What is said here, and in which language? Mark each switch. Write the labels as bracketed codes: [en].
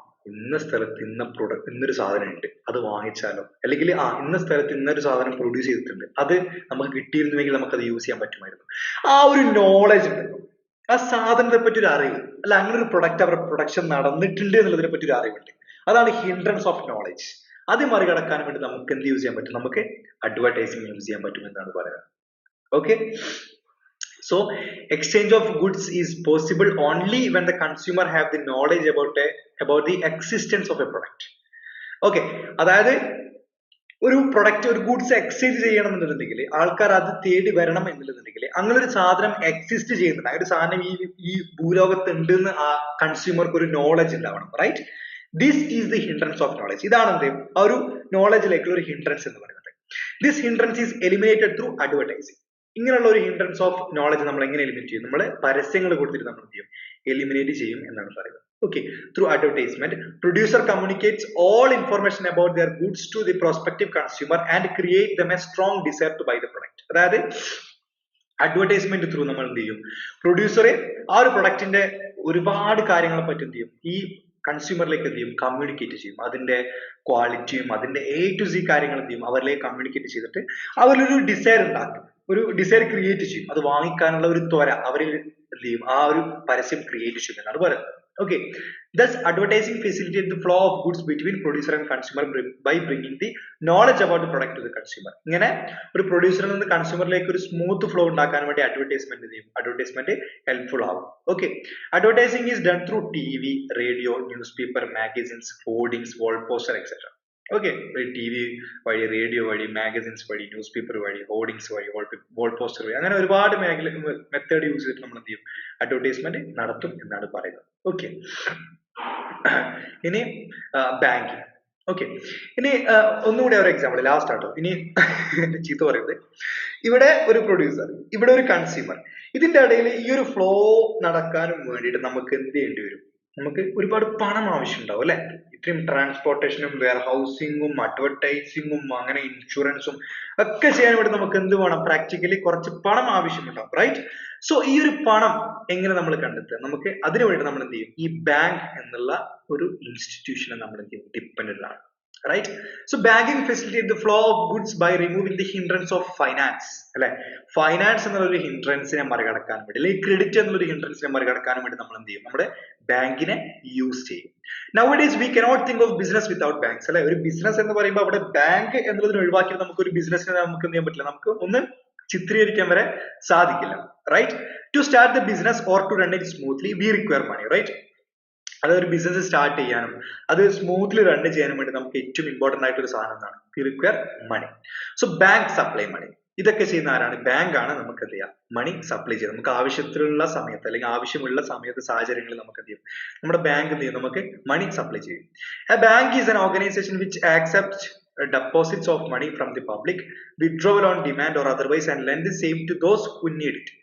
[ml] ഇന്ന സ്ഥലത്ത് ഇന്ന പ്രൊഡക്റ്റ്, ഇന്നൊരു സാധനം ഉണ്ട്, അത് വാങ്ങിച്ചാലോ, അല്ലെങ്കിൽ ഇന്ന സ്ഥലത്ത് ഇന്നൊരു സാധനം പ്രൊഡ്യൂസ് ചെയ്തിട്ടുണ്ട്, അത് നമുക്ക് കിട്ടിയിരുന്നുവെങ്കിൽ നമുക്ക് അത് യൂസ് ചെയ്യാൻ പറ്റുമായിരുന്നു. ആ ഒരു നോളജ് ഉണ്ടല്ലോ, ആ സാധനത്തെ പറ്റി ഒരു അറിവ്, അല്ല അങ്ങനെ ഒരു പ്രൊഡക്റ്റ് അവരുടെ പ്രൊഡക്ഷൻ നടന്നിട്ടുണ്ട് എന്നുള്ളതിനെ പറ്റി ഒരു അറിവുണ്ട്. അതാണ് ഹിൻഡ്രൻസ് ഓഫ് നോളജ്. അത് മറികടക്കാൻ വേണ്ടി നമുക്ക് എന്ത് യൂസ് ചെയ്യാൻ പറ്റും, നമുക്ക് അഡ്വർടൈസിങ് യൂസ് ചെയ്യാൻ പറ്റും എന്നാണ് പറയുന്നത്. [en] Okay, so exchange of goods is possible only when the consumer have the knowledge about the existence of a product. [ml] Okay, അതായത് ഒരു പ്രൊഡക്റ്റ്, ഒരു ഗുഡ്സ് എക്സ്ചേഞ്ച് ചെയ്യണം എന്നുണ്ടെങ്കിൽ ആൾക്കാർ അത് തേടി വരണം എന്നുണ്ടെങ്കിൽ അങ്ങനെ ഒരു സാധനം എക്സിസ്റ്റ് ചെയ്യുന്നുണ്ട്, ഒരു സാധനം ഈ ഭൂലോകത്ത് ഉണ്ട് എന്ന് ആ കൺസ്യൂമർക്ക് ഒരു നോളജ് ഉണ്ടാവണം. Right, [en] This is the hindrance of knowledge. [ml] ഇതാണ് എന്ത്, ആ ഒരു നോളജിലേക്കുള്ള ഒരു ഹിൻഡ്രൻസ് എന്ന് പറയുന്നത്. [en] This hindrance is eliminated through advertising. [ml] ഇങ്ങനെയുള്ള ഒരു ഹിൻഡ്രൻസ് ഓഫ് നോളജ് നമ്മൾ എങ്ങനെ എലിമിനേറ്റ് ചെയ്യും, നമ്മൾ പരസ്യങ്ങൾ കൊടുത്തിട്ട് നമ്മൾ എന്ത് ചെയ്യും, എലിമിനേറ്റ് ചെയ്യും എന്നാണ് പറയുന്നത്. [en] Okay, through advertisement, producer communicates all information about their goods to the prospective consumer and create them a strong desire to buy the product. [ml] അതായത് അഡ്വർടൈസ്മെന്റ് ത്രൂ നമ്മൾ എന്ത് ചെയ്യും, പ്രൊഡ്യൂസറെ ആ ഒരു പ്രൊഡക്റ്റിന്റെ ഒരുപാട് കാര്യങ്ങളെ പറ്റി എന്ത് ചെയ്യും, ഈ കൺസ്യൂമറിലേക്ക് എന്ത് ചെയ്യും, കമ്മ്യൂണിക്കേറ്റ് ചെയ്യും. അതിന്റെ ക്വാളിറ്റിയും അതിന്റെ A to Z കാര്യങ്ങൾ എന്ത് ചെയ്യും, അവരിലേക്ക് കമ്മ്യൂണിക്കേറ്റ് ചെയ്തിട്ട് അവരിലൊരു ഡിസയർ ഉണ്ടാക്കും, ഒരു ഡിസയർ ക്രിയേറ്റ് ചെയ്യും. അത് വാങ്ങിക്കാനുള്ള ഒരു ത്വര അവരിൽ എന്ത് ചെയ്യും, ആ ഒരു പരസ്യം ക്രിയേറ്റ് ചെയ്യും എന്നാണ് പറയുന്നത്. [en] Okay, thus advertising facilitates the flow of goods between producer and consumer by bringing the knowledge about the product to the consumer. [ml] ഇങ്ങനെ ഒരു പ്രൊഡ്യൂസറിൽ നിന്ന് കൺസ്യൂമറിലേക്ക് ഒരു സ്മൂത്ത് ഫ്ലോ ഉണ്ടാക്കാൻ വേണ്ടി അഡ്വർടൈസ്മെന്റ് ചെയ്യും, അഡ്വർടൈസ്മെന്റ് ഹെൽപ്ഫുൾ ആവും. [en] Okay, advertising is done through TV, radio, newspaper, magazines, hoardings, wall poster etcetera. [ml] Okay, TV വഴി, radio വഴി, മാഗസിൻസ് വഴി, ന്യൂസ് പേപ്പർ വഴി, ഹോർഡിംഗ്സ് വഴി, വാൾ പോസ്റ്റർ വഴി, അങ്ങനെ ഒരുപാട് മെത്തേഡ് യൂസ് ചെയ്തിട്ട് നമ്മൾ എന്ത് ചെയ്യും, അഡ്വർടൈസ്മെന്റ് നടത്തും എന്നാണ് പറയുന്നത്. ഓക്കെ, ഇനി ബാങ്കിങ്. ഓക്കെ. ഇനി ഒന്നുകൂടി ഒരു എക്സാമ്പിൾ ലാസ്റ്റ് ആട്ടോ, ഇനി ചീത്ത പറയുന്നത്, ഇവിടെ ഒരു പ്രൊഡ്യൂസർ, ഇവിടെ ഒരു കൺസ്യൂമർ, ഇതിന്റെ ഇടയിൽ ഈ ഒരു ഫ്ലോ നടക്കാനും വേണ്ടിയിട്ട് നമുക്ക് എന്ത് ചെയ്യേണ്ടി വരും? നമുക്ക് ഒരുപാട് പണം ആവശ്യമുണ്ടാവും അല്ലെ? ഇത്രയും ട്രാൻസ്പോർട്ടേഷനും വെയർ ഹൗസിങ്ങും അഡ്വർടൈസിങ്ങും അങ്ങനെ ഇൻഷുറൻസും ഒക്കെ ചെയ്യാൻ വേണ്ടി നമുക്ക് എന്ത് വേണം? പ്രാക്ടിക്കലി കുറച്ച് പണം ആവശ്യമുണ്ടാവും, റൈറ്റ്? സോ ഈ ഒരു പണം എങ്ങനെ നമ്മൾ കണ്ടെത്തുക? നമുക്ക് അതിനു വേണ്ടി നമ്മൾ എന്ത് ചെയ്യും? ഈ ബാങ്ക് എന്നുള്ള ഒരു ഇൻസ്റ്റിറ്റ്യൂഷനെ നമ്മൾ എന്ത് ചെയ്യും? ഡിപ്പെൻഡന്റ് ആണ്, right? [en] So banking facilitate the flow of goods by removing the hindrance of finance, അല്ലെ? [ml] ഫൈനാൻസ് എന്നുള്ള ഹിൻഡ്രൻസിനെ മറികടക്കാൻ വേണ്ടി, അല്ലെങ്കിൽ ക്രെഡിറ്റ് എന്നുള്ള ഹിൻഡ്രൻസിനെ മറികടക്കാൻ വേണ്ടി നമ്മൾ എന്ത് ചെയ്യും? നമ്മുടെ ബാങ്കിനെ യൂസ് ചെയ്യും. [en] Nowadays we cannot think of business without banks, അല്ലെ? [ml] ഒരു ബിസിനസ് എന്ന് പറയുമ്പോൾ അവിടെ ബാങ്ക് എന്നുള്ളതിന് ഒഴിവാക്കി നമുക്ക് ഒരു ബിസിനസിനെ നമുക്ക് എന്ത് ചെയ്യാൻ പറ്റില്ല, നമുക്ക് ഒന്ന് ചിത്രീകരിക്കാൻ വരെ സാധിക്കില്ല, right? [en] To start the business or to run it smoothly we require money, right? [ml] അതൊരു ബിസിനസ് സ്റ്റാർട്ട് ചെയ്യാനും അത് സ്മൂത്ത്ലി റൺ ചെയ്യാനും വേണ്ടി നമുക്ക് ഏറ്റവും ഇമ്പോർട്ടന്റ് ആയിട്ട് ഒരു സാധനം എന്താണ്? [en] We require money. So bank supply money. [ml] ഇതൊക്കെ ചെയ്യുന്ന ആരാണ്? ബാങ്ക് ആണ് നമുക്ക് എന്ത് ചെയ്യാം? മണി സപ്ലൈ ചെയ്യും. നമുക്ക് ആവശ്യത്തിലുള്ള സമയത്ത് അല്ലെങ്കിൽ ആവശ്യമുള്ള സമയത്ത് സാഹചര്യങ്ങളിൽ നമുക്ക് എന്ത് ചെയ്യും? നമ്മുടെ ബാങ്ക് എന്ത് ചെയ്യും? നമുക്ക് മണി സപ്ലൈ ചെയ്യും. [en] A bank is an organization which accepts deposits of money from the public, withdrawal on demand or otherwise, and lend the same to those who need it.